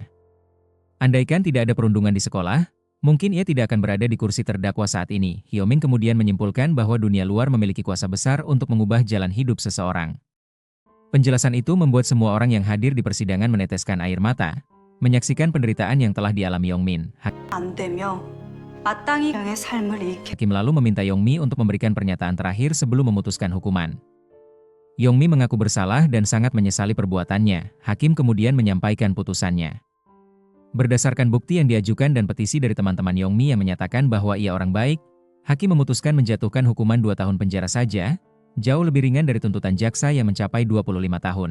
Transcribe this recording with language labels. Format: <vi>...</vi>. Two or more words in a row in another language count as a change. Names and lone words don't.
<id>Andaikan tidak ada perundungan di sekolah, mungkin ia tidak akan berada di kursi terdakwa saat ini. Hyomin kemudian menyimpulkan bahwa dunia luar memiliki kuasa besar untuk mengubah jalan hidup seseorang. Penjelasan itu membuat semua orang yang hadir di persidangan meneteskan air mata, menyaksikan penderitaan yang telah dialami Yong-min.</id> <ko>안 되며 마땅히 그의 삶을 잃게.</ko> <id>Hakim lalu meminta Yong-mi untuk memberikan pernyataan terakhir sebelum memutuskan hukuman. Yong-mi mengaku bersalah dan sangat menyesali perbuatannya. Hakim kemudian menyampaikan putusannya. Berdasarkan bukti yang diajukan dan petisi dari teman-teman Yong-mi yang menyatakan bahwa ia orang baik, hakim memutuskan menjatuhkan hukuman 2 tahun penjara saja, jauh lebih ringan dari tuntutan jaksa yang mencapai 25 tahun.</id>